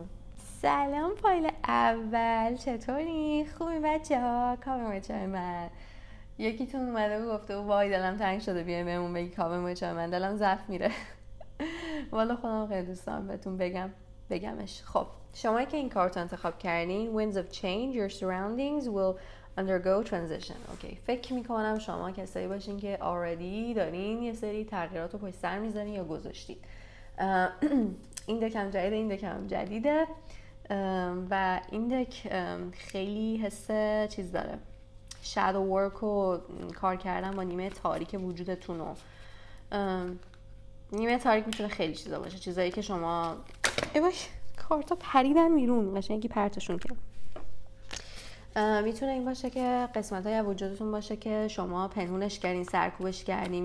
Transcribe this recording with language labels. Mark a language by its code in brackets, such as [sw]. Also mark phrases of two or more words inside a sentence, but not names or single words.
[fa] سلام پایل اول، چطوری؟ خوبی بچه ها؟ کاورچای من. یکیتون اومده و گفته وای دلم تنگ شده بیایم بهمون بگی کاورچای من، دلم ضعف میره. والا خودم خیلی دوست دارم بهتون بگمش. خب شما که این کارت انتخاب کردین [en] Winds of Change, Your surroundings will undergo transition. [fa] اوکی، فکر میکنم شما کسایی باشین که already دارین یه سری تغییرات رو پشت سر میذارین یا گذاشتین. این دکم جدیده، این دکم جدیده و این دک خیلی حس چیز داره، [en] shadow work [fa] و کار کردن با نیمه تاریک وجودتون و نیمه تاریک میتونه خیلی چیزا باشه، چیزایی که شما باش کارتا پریدن بیرون قشنگی پرتشون کرد. میتونه این باشه که قسمت‌های از وجودتون باشه که شما پنهونش کردین، سرکوبش کردین.